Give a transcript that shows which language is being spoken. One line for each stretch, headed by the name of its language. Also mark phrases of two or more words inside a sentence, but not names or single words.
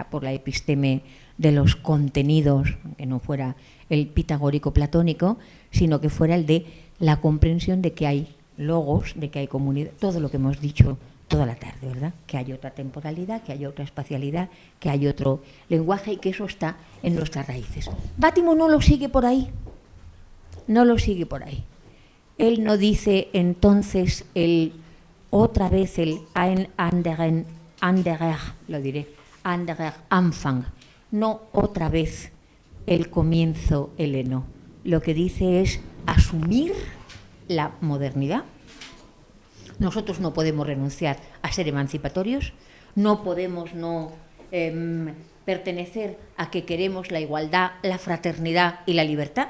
Spanish: Por la episteme de los contenidos, que no fuera el pitagórico platónico, sino que fuera el de la comprensión de que hay logos, de que hay comunidad, todo lo que hemos dicho toda la tarde, ¿verdad? Que hay otra temporalidad, que hay otra espacialidad, que hay otro lenguaje y que eso está en nuestras raíces. Bátimo no lo sigue por ahí, no lo sigue por ahí. Él no dice entonces otra vez el
German: ein anderer,
Spanish: lo diré,
German: anderer Anfang,
Spanish: no otra vez el comienzo heleno. Lo que dice es asumir la modernidad. Nosotros no podemos renunciar a ser emancipatorios, no podemos no pertenecer a que queremos la igualdad, la fraternidad y la libertad.